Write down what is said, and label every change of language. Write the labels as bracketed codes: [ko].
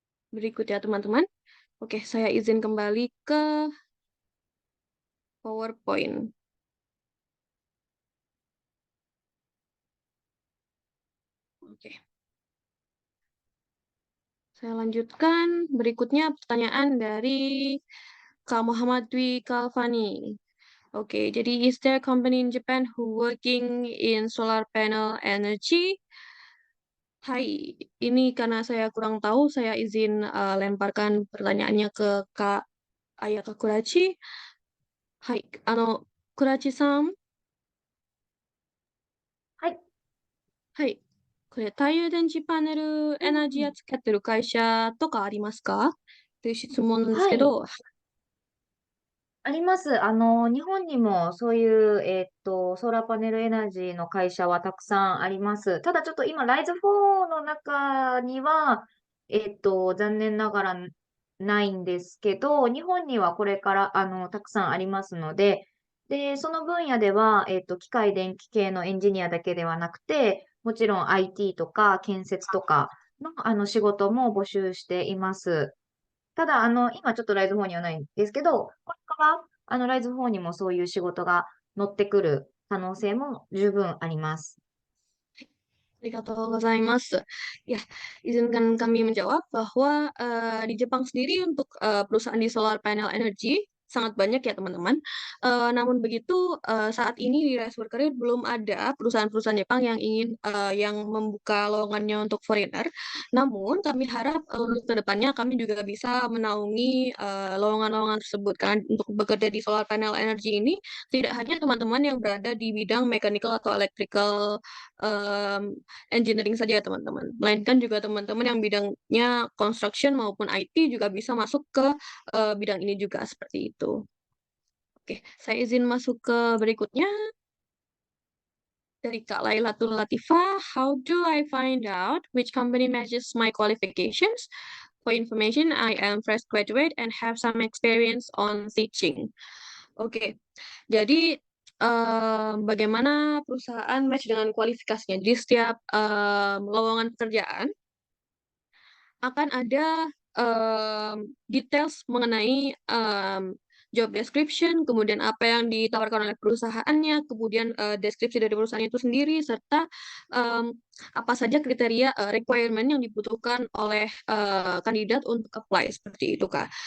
[id] Berikut ya teman-teman. Oke, saya izin kembali ke PowerPoint. Oke. Saya lanjutkan. Berikutnya pertanyaan dari Kak Muhammad Dwi Kalvani. Oke, jadi [en] is there company in Japan who working in solar panel energy? [id] Hai, ini karena saya kurang tahu, saya izin lemparkan pertanyaannya ke Kak Ayaka Kurachi. Hai, Kurachi-san. [ja] はい。はい。これ、太陽電池パネルエナジー扱ってる会社とかありますかという質問なんですはい。けど、あります。日本にもそういう、ソーラーパネルエナジーの会社はたくさんあります。ただちょっと今、ライズ4の中には、残念ながらないんですけど、日本にはこれから、たくさんありますので、で、その分野では、機械電気系のエンジニアだけではなくて、もちろん IT とか建設とかの、仕事も募集しています。ただ、今ちょっとライズ4にはないんですけど、これから、ライズ4にもそういう仕事が乗ってくる可能性も十分あります。 arigatou gozaimasu. [id] Ya, izinkan kami menjawab bahwa di Jepang sendiri untuk perusahaan di solar panel energy sangat banyak ya teman-teman. Namun begitu saat ini di Rise for Career belum ada perusahaan-perusahaan Jepang yang ingin yang membuka lowongannya untuk foreigner. Namun kami harap untuk kedepannya kami juga bisa menaungi lowongan-lowongan tersebut karena untuk bekerja di solar panel energy ini tidak hanya teman-teman yang berada di bidang mechanical atau electrical engineering saja ya teman-teman, melainkan juga teman-teman yang bidangnya construction maupun IT juga bisa masuk ke bidang ini juga seperti itu. Oke, saya izin masuk ke berikutnya dari Kak Lailatul Latifah. [en] How do I find out which company matches my qualifications? For information, I am fresh graduate and have some experience on teaching. [id] Oke, jadi bagaimana perusahaan match dengan kualifikasinya? Jadi setiap lowongan pekerjaan akan ada details mengenai job description, kemudian apa yang ditawarkan oleh perusahaannya, kemudian deskripsi dari perusahaan itu sendiri, serta apa saja kriteria requirement yang dibutuhkan oleh kandidat untuk apply seperti itu, Kak.